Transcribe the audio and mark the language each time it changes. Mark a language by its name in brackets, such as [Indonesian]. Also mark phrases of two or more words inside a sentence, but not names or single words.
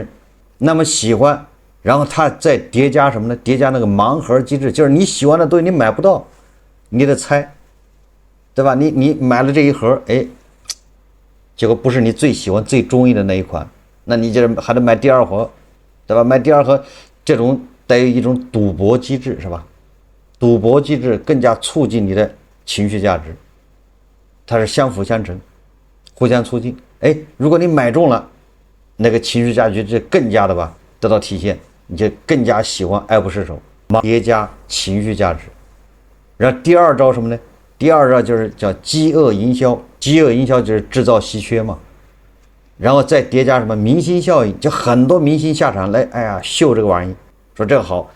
[Chinese] 那麼喜歡，然後他再疊加什麼呢？疊加那個盲盒機制，就是你喜歡的東西你買不到，你得猜，对吧？你買了這一盒，哎，結果不是你最喜歡最中意的那一款，那你就是還得買第二盒，對吧？買第二盒，這種帶有一種賭博機制，是吧？賭博機制更加促進你的情緒價值，它是相輔相成，互相促进。哎，如果你買中了，那个情緒价值就更加的吧得到体现，你就更加喜歡，愛不釋手，疊加情緒價值。然後第二招什麼呢？第二招就是叫飢餓營銷，飢餓營銷就是制造稀缺嘛。然後再疊加什麼明星效應，就很多明星下場來，哎呀秀這個玩意，說這個好。